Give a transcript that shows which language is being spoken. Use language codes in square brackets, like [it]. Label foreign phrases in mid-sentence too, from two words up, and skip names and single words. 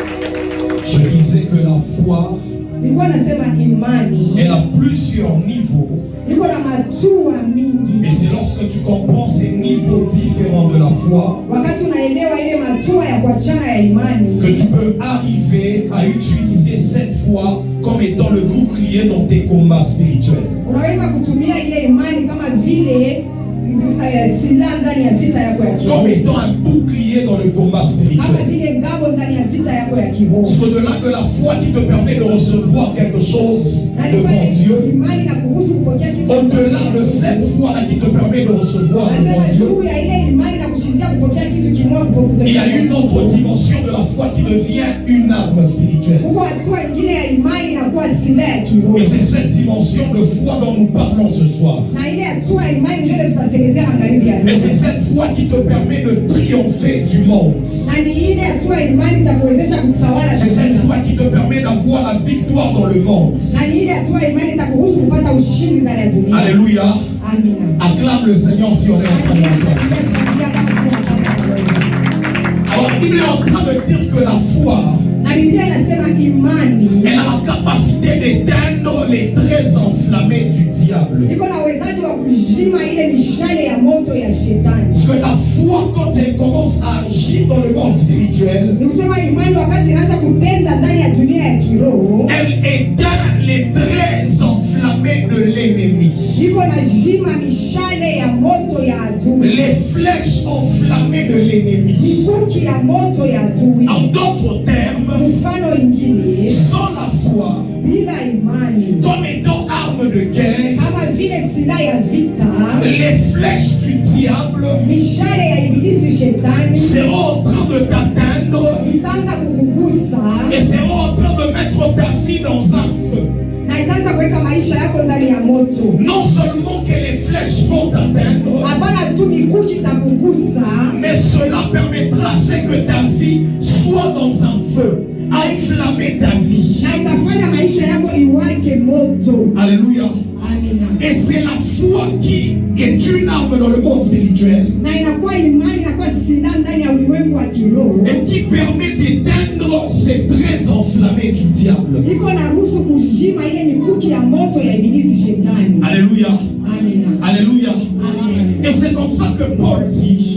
[fr] Je disais que la foi, [sw] Nilikuwa nasema imani [fr] elle a plusieurs niveaux. [sw] iko na matua mingi. [fr] Et c'est lorsque tu comprends ces niveaux différents de la foi [sw] Wakati unaelewa ile matua ya kuachana ya imani, [fr] que tu peux arriver à utiliser cette foi comme étant le bouclier dans tes combats spirituels. [sw] unaweza kutumia ile imani kama vile silaha ndani ya vita yako ya kiroho. [fr] Comme étant un bouclier dans le combat [sw] Kama [fr] spirituel. [sw] vile ngao ndani ya vita yako ya kiroho. [fr] C'est au-delà de la foi qui te permet de recevoir quelque chose [sw] Na ni [fr] devant [sw] pale [fr] Dieu. [sw] imani na kuruhusu kupokea kitu. [fr] Au-delà de cette foi-là qui te permet de recevoir devant [sw] Nasema [fr] Dieu. [sw] juu ya ile imani na kushindia kupokea kitu kimoja kutoka. [fr] Il y a une autre dimension de la foi qui devient une arme spirituelle. [sw] Huko hatua ingine ya imani inakuwa silaha ya kiroho. [fr] Et c'est cette dimension de foi dont nous parlons ce soir. [sw] Na ile hatua ya imani ndio tutasemezea magharibi ya [fr] Et [sw] leo. [fr] c'est cette foi qui te permet de triompher du monde. [sw] Na ni ile hatua ya imani itakuwezesha kutawala [fr] C'est cette [sw] dunia. [fr] foi qui te permet d'avoir la victoire dans le monde. [sw] Na ni ile hatua ya imani itakuruhusu kupata ushindi ndani ya dunia. [fr] Alléluia. [sw] Amina. [fr] Acclame le Seigneur si on est en train de le faire. [sw] Shangilia, shangilia kama tunataka kuona. [fr] Alors la Bible est en train de dire que la foi, [sw] Na Biblia inasema imani [fr] elle a la capacité d'éteindre les traits enflammés du diable. [sw] iko na uwezaji wa kuzima ile mishale ya moto ya shetani. [fr] Parce que la foi, quand elle commence à agir dans le monde spirituel, [sw] Ni kusema imani wakati inaanza kutenda ndani ya dunia ya kiroho, [fr] elle éteint les traits enflammés de l'ennemi. [sw] iko na zima mishale ya moto ya adui, [fr] Les flèches enflammées de l'ennemi. [sw] mikuki ya moto ya adui. [fr] En d'autres termes, [sw] Mfano ingine, [fr] sans la foi, [sw] bila imani [fr] comme étant arme de guerre, [sw] kama vile silaha ya vita, [fr] les flèches du diable [sw] mishale ya ibilisi shetani [fr] seront en train de t'atteindre [sw] itaanza kukugusa [fr] et seront en train de mettre ta vie dans un feu. [sw] na itaanza kuweka maisha yako ndani ya moto. [fr] Non seulement que les flèches vont t'atteindre, [sw] Hapana tu mikuki itakugusa, [fr] mais cela permettra c'est que ta vie soit dans un feu, enflammer ta vie. [sw] na itafanya maisha yako iwake moto. [fr] Alléluia. [sw] Amina. [fr] Et c'est la foi qui est une arme dans le monde spirituel [sw] Na inakuwa imani, inakuwa silaha ndani ya ulimwengu wa kiroho, [fr] et qui permet d'éteindre ces traits enflammés du diable. [sw] iko na ruhusu kuzima ile mikuki ya moto ya ibilisi shetani. [fr] Alléluia. [sw] Amina. [fr] Alléluia. [sw] Amen. [fr] Et c'est comme ça que Paul dit,